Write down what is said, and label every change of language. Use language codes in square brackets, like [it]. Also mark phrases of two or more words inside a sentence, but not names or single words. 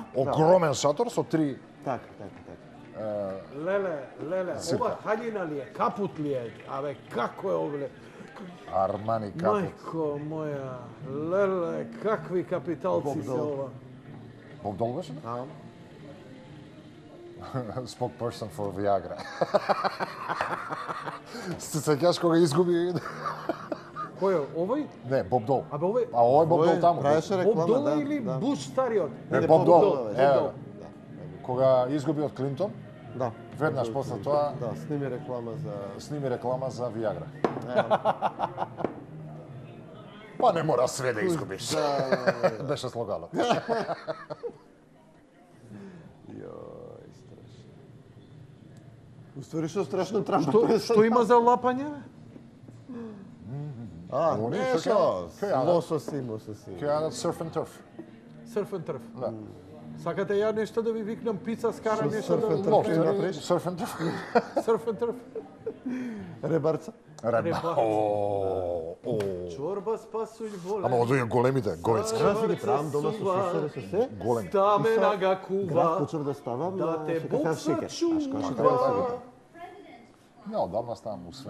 [mk] огромен шатор со 3 Така. Леле, ова хаљина ли е, капут ли е? Абе, како е овле? Армани капот. Мајко моја, леле, какви капиталци се ова. Бог Дол беше? [en] Spokesperson for Viagra. [mk] Се сеќаш кога изгуби? Кој е, овој? Не, Боб Дол. Абе, овој, А овој Боб Дол таму. Правеше Боб реклама, Дол да. или да. Буш стариот? Не, Не, Боб Боб Дол. Дол, Еве, кога изгуби од Клинтон, Да. веднаш после тоа Да, сними реклама за... сними реклама за Viagra. Па не мора све да изгубиш. Беше слоганот. Јој, страшно. Уствари што страшно Трамп. Што има за лапање? Нешто, лососи, мососи. Ќе јадат [en] surf and turf. Surf and turf. [mk] Да. Сакате ја нешто да ви викнам пица скара нешто [en] surf and [mk] да [en] turf? [mk] Лобстери, направиш? [en] surf and turf. Surf and turf. [mk] Ребарца. Реба. Чорба спасуј воле. Ама од овие големите, говецки. Јас си ги правам дома со суседе со се. Големи. Стамена га Град кува. почнав да ставам Да на те кафе бокса шекер. чува. Не, одамна ставам усве.